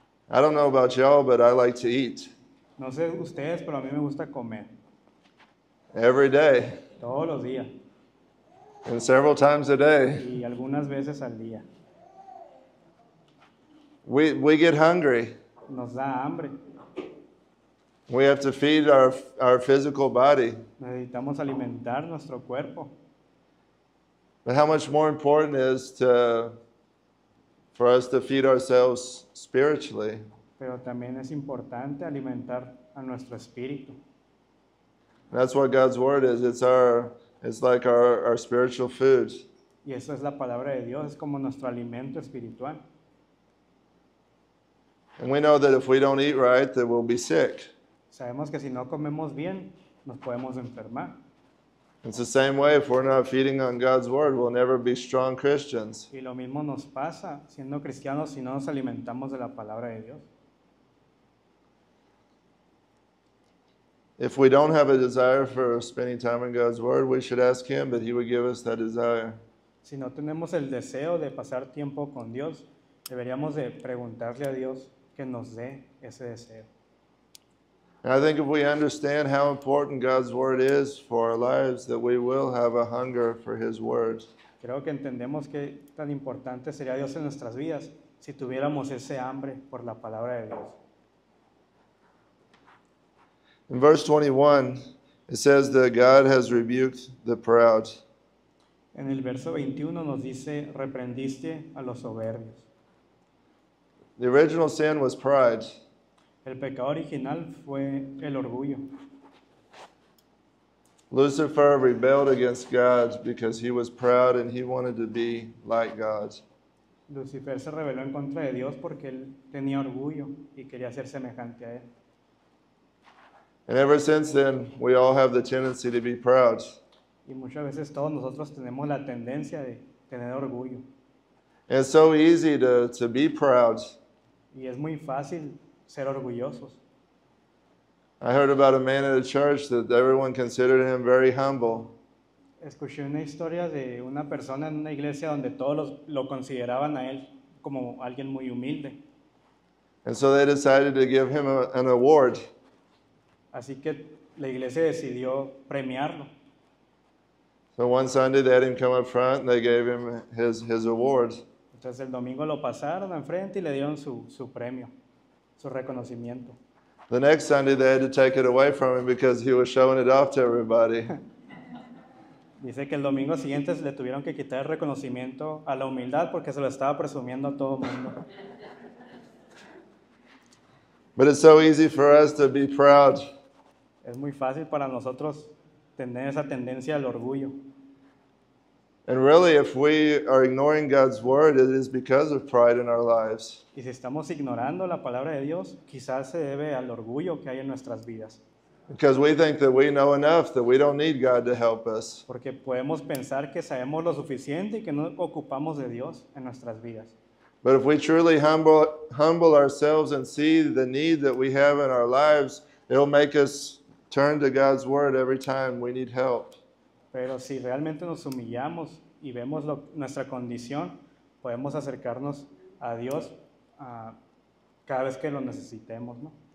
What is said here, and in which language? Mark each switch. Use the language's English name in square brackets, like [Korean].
[English] I don't know about y'all, but I like to eat [Spanish] No sé ustedes, pero a mí me gusta comer [English] every day [Spanish] todos los días [English] and several times a day. [Spanish] y algunas veces al día. [English] We get hungry. [Spanish] Nos da hambre. [English] We have to feed our physical body. [Spanish] Necesitamos alimentar nuestro cuerpo. [English] But how much more important is for us to feed ourselves spiritually? [Spanish] Pero también es importante alimentar a nuestro espíritu. [English] That's what God's Word is. It's like our spiritual food. [Spanish] Y eso es la palabra de Dios, es como nuestro alimento espiritual. [English] And we know that if we don't eat right, that we'll be sick. [Spanish] Sabemos que si no comemos bien, nos podemos enfermar. [English] It's the same way. If we're not feeding on God's word, we'll never be strong Christians. [Spanish] Y lo mismo nos pasa siendo cristianos si no nos alimentamos de la palabra de Dios. [English] If we don't have a desire for spending time in God's word, we should ask Him that He would give us that desire. [Spanish] Si no tenemos el deseo de pasar tiempo con Dios, deberíamos de preguntarle a Dios que nos dé ese deseo. [English] And I think if we understand how important God's word is for our lives, that we will have a hunger for His word. [Spanish] Creo que entendemos qué tan importante sería Dios en nuestras vidas si tuviéramos ese hambre por la palabra de Dios. [English] In verse 21, it says that God has rebuked the proud. [Spanish] En el verso 21 nos dice, reprendiste a los soberbios. [English] The original sin was pride. [Spanish] El pecado original fue el orgullo. [English] Lucifer rebelled against God because he was proud and he wanted to be like God. [Spanish] Lucifer se rebeló en contra de Dios porque él tenía orgullo y quería ser semejante a él. [English] And ever since then, we all have the tendency to be proud. [Spanish] Y muchas veces todos nosotros tenemos la tendencia de tener orgullo. [English] And it's so easy to be proud. [Spanish] Y es muy fácil ser orgullosos. [English] I heard about a man at a church that everyone considered him very humble. [Spanish] Escuché una historia de una persona en una iglesia donde todos lo consideraban a él como alguien muy humilde. [English] And so they decided to give him an award. [Spanish] Así que la iglesia decidió premiarlo. [English] So one Sunday they had him come up front and they gave him his award. [Spanish] Entonces el domingo lo pasaron enfrente y le dieron su premio, su reconocimiento. [English] The next Sunday they had to take it away from him because he was showing it off to everybody. [Spanish] Dice que el domingo siguiente le tuvieron que quitar el reconocimiento a la humildad porque se lo estaba presumiendo a todo el mundo. [English] But it's so easy for us to be proud. [Spanish] Es muy fácil para nosotros tener esa tendencia al orgullo. [English] And really, if we are ignoring God's word, it is because of pride in our lives. [Spanish] Y si estamos ignorando la palabra de Dios, quizás se debe al orgullo que hay en nuestras vidas. [English] Because we think that we know enough, that we don't need God to help us. [Spanish] Porque podemos pensar que sabemos lo suficiente y que no ocupamos de Dios en nuestras vidas. [English] But if we truly humble ourselves and see the need that we have in our lives, it'll make us turn to God's word every time we need help. [Spanish] Pero si realmente nos humillamos y vemos nuestra condición, podemos acercarnos a Dios cada vez que lo necesitemos, ¿no?